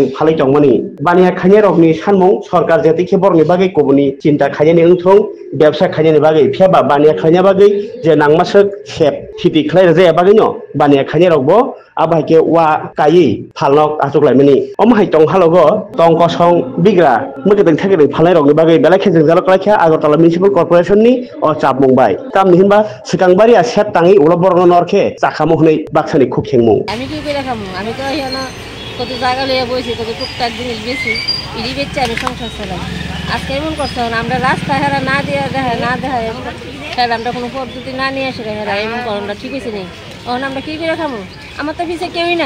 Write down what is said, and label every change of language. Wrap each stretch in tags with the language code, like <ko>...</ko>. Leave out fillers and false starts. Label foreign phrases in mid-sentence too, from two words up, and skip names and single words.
<trp>फालै तंमानि बानिया खायने रगनि सानमुं सरकार जेतिखे बरनि बागै कबुनि चिन्ता खायने उनथं व्यवसा खायने बागै फियाबा बानिया खायने बागै जे नांमासक सेप थिति खलाय जाया बागै न बानिया खायने रगबो आबायके वा कायै फालनक आसुकलायमानि अमहाय तंग हालगो तंग कसं बिग्रा मकेदिं थाकेदिं फालनाय रगनि बागै बेलाखे जों जालकलाखिया आगरतला म्युनिसिपल कर्पोरेशन नि अ चापमुंबाय काम निहिनबा सिगांबारिया सेट ताङै उला बरनो नरखे चाखामु हनै बाक्सानि खुखेंमु</trp> <bn>আমি কি করে খামু আমি তো এখানে কত জায়গা লইয়া বইছি কত টুকটাক জিনিস বেশি ইডি বেচে আমি সংসার চালাই আজকে এমন করছে আমরা রাস্তা হেরা না দিয়ে না দেখায় তাহলে আমরা কোনো পদ্ধতি না নিয়ে আসে হেরা এমন করণটা ঠিক হয়েছে নেই তখন আমরা কি করে খামু আমার তো পিছিয়ে কেউই নাই</bn>